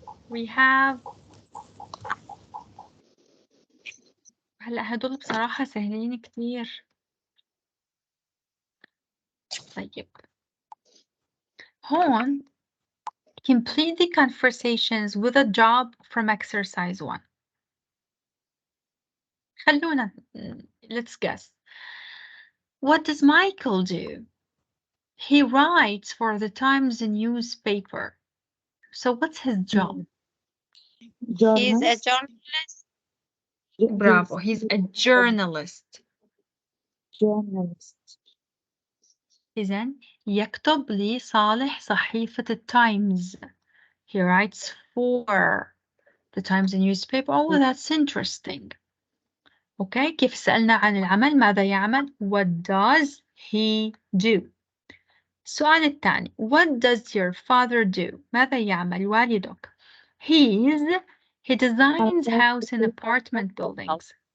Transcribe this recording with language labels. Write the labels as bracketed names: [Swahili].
[English] We have [Arabic] هلا هدول بصراحة سهلين كتير. طيب هون [English] complete the conversations with a job from exercise 1. [Arabic] خلونا [English] let's guess. What does Michael do? He writes for the Times newspaper. So what's his job? He's a journalist. Bravo. He's a journalist. [Arabic] إذن يكتب لصالح صحيفة التايمز. [English] He writes for the Times newspaper. Oh, that's interesting. Okay. [Arabic] كيف سألنا عن العمل؟ ماذا يعمل? [English] What does he do? [Arabic] السؤال الثاني. [English] What does your father do? [Arabic] ماذا يعمل والدك? [English] He designs house and apartment buildings.